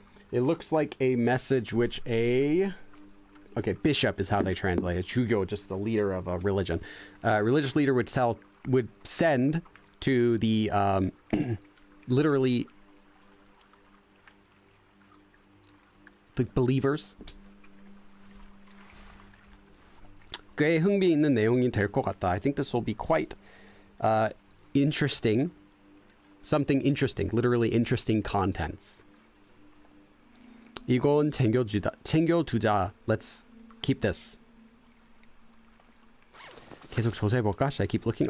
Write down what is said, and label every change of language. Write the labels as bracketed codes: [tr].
[en] It looks like a message which okay, bishop is how they translate it. 주교, just the leader of a religion. Religious leader would send to the literally the believers. [ko] 꽤 흥미 있는 내용이 될 것 같다. [en] I think this will be quite interesting. Something interesting, literally interesting contents. [ko] 이건 챙겨두자. [en] Let's keep this. [ko] 계속 조사해볼까? [en] Should I keep looking?